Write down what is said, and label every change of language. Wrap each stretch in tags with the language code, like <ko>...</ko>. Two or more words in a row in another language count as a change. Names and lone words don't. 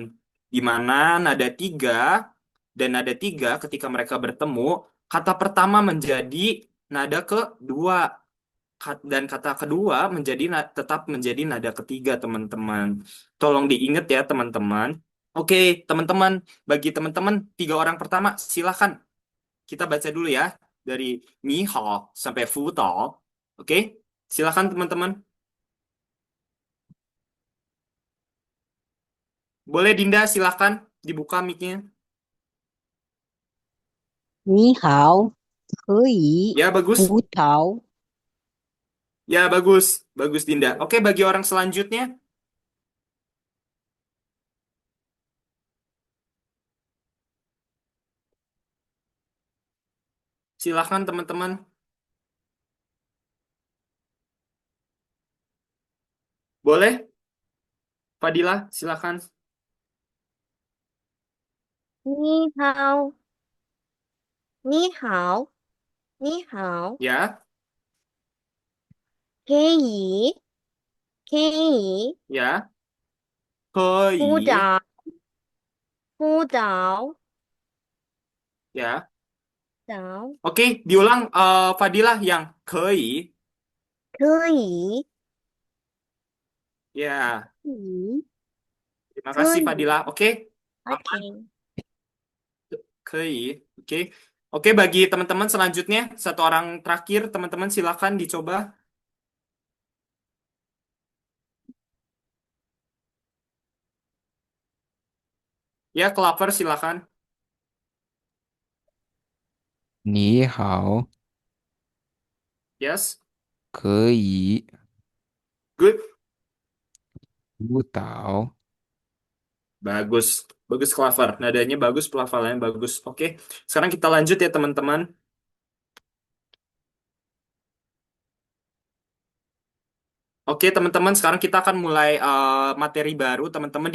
<id>Di mana nada tiga dan nada tiga ketika mereka bertemu, kata pertama menjadi nada kedua. Dan kata kedua tetap menjadi nada ketiga, teman-teman. Tolong diingat ya, teman-teman. Oke, teman-teman, bagi teman-teman, tiga orang pertama, silakan kita baca dulu ya dari</id> <zh>你好</zh> <id>sampai</id> <zh>葡萄.</zh> <id>Oke, silakan teman-teman. Boleh Dinda, silakan dibuka mic-nya.</id> <zh>你好，可以</zh> <id>Ya bagus,</id> <zh>葡萄，</zh> <id>ya bagus, bagus Dinda. Oke, bagi orang selanjutnya, silakan teman-teman. Boleh, Fadila, silakan.</id> <zh>你好，你好，你好，</zh> <id>Ya,</id> <zh>可以，可以</zh> <id>ya, 可以，</id> <zh>辅导，辅导，</zh> <id>ya.</id> <zh>导，</zh> <id>Oke, diulang Fadila yang 可以.</id> <zh>可以，</zh> <id>Ya,</id> <zh>可以，</zh> <id>terima</id> <zh>可</zh> <id>kasih</id> <zh>以</zh> <id>Fadila. Oke, aman.</id> <en>，OK。</en> <zh>可以.</zh> <id>Oke. Oke, bagi teman-teman selanjutnya, satu orang terakhir, teman-teman silakan dicoba. Ya, Clover silakan.</id> <zh>你好，</zh> <en>Yes.</en> <zh>可以</zh> <en>Good.</en> <zh>舞蹈，</zh> <id>Bagus. Bagus Clover. Nadanya bagus, pelafalannya bagus. Oke. Sekarang kita lanjut ya teman-teman. Oke, teman-teman, sekarang kita akan mulai materi baru, teman-teman.</id>